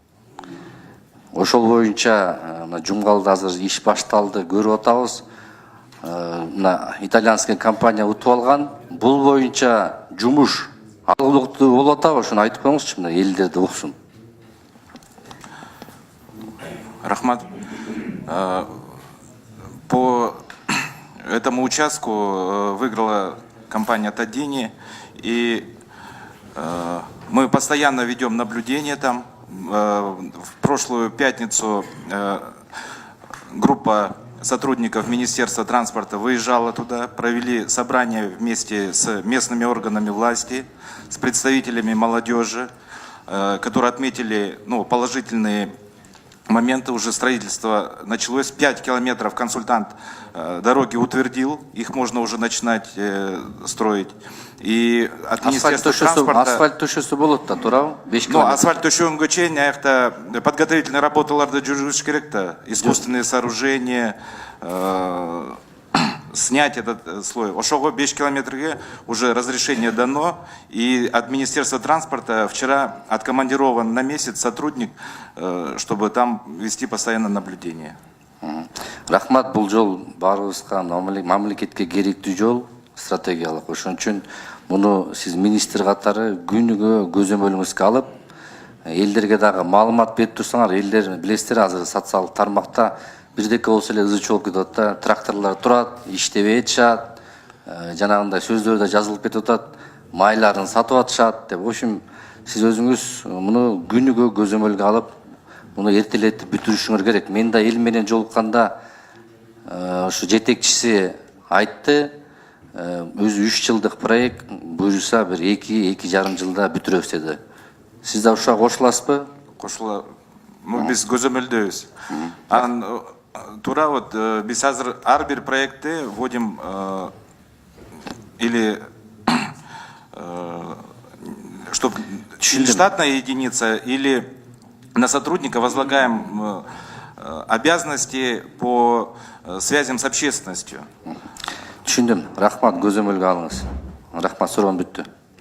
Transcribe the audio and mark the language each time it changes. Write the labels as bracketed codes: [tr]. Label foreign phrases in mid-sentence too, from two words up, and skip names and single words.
[ky] Ошол боюнча Жумгалда азыр иш башталды, көрүп атабыз. мына [ru] итальянский компания [ky] утуп алган. Бул боюнча жумуш алгылыктуу болуп атабы? Ошону айтып коюңузчу, мына элдерди уксун. Рахмат. [ru] По этому участку выиграла компания Тадини, и мы постоянно ведем наблюдение там. В прошлую пятницу группа сотрудников Министерства транспорта выезжала туда, провели собрание вместе с местными органами власти, с представителями молодежи, которые отметили положительные моменты. Уже строительство началось. 5 километров консультант дороги утвердил, их можно уже начинать строить. И от Министерства транспорта... [ky] Асфальт төшөсү болот да, туурабы? 5 километр. Асфальт төшөнгө чейин аякта подготовительный работаларды жүргүзүш керек да. [ru] Искусственные сооружения, снять этот слой. [ky] Ошого 5 километрге [ru] уже разрешение дано, и от Министерства транспорта вчера откомандирован на месяц сотрудник, чтобы там вести постоянно наблюдение. [ky] Рахмат, бул жол баарыбызга мамлекетке керектүү жол, стратегиялык. Ошон үчүн муну сиз министр катары күнүгө көзөмөлүңүзгө алып, элдерге дагы маалымат берип турсаңар, элдер билесиздер, азыр социалдык тармакта бирдеке болсо эле ызы чогулуп кетип атат да, тракторлор турат, иштебей атышат, жанагындай сөздөр да жазылып кетип атат, майларын сатып атышат деп. [ru] В общем, [ky] сиз өзүңүз муну күнүгө көзөмөлгө алып, муну эртелетип бүтүрүшүңөр керек. Мен да эл менен жолукканда ушу жетекчиси айтты, өзү 3 жылдык проект, буюрса бир 2-2,5 жылда бүтүрөбүз деди. Сиз да ушуга кошуласызбы? Кошула. Биз көзөмөлдөбүз. Тура вот биз азыр ар бир проектти [ru] вводим или чтобы штатная единица, или на сотрудника возлагаем обязанности по связям с общественностью. [ky] Түшүндүм. Рахмат, көзөмөлгө алыңыз. Рахмат, суроом бүттү.